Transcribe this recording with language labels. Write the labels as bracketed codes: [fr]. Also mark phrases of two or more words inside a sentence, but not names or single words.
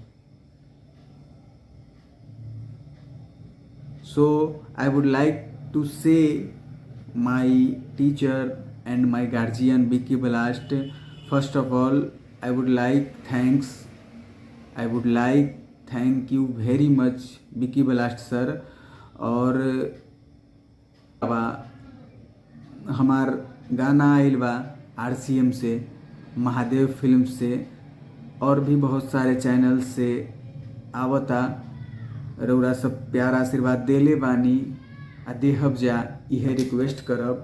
[en] So I would like to say my teacher and my guardian Vicky Blast, first of all I would like thank you very much Vicky Blast sir. [bho] और हमार गाना आइल बा RCM से, महादेव फिल्म से और भी बहुत सारे चैनल से आवता। रउरा सब प्यार आशीर्वाद देले बानी आ देहब जा, इहे रिक्वेस्ट करब।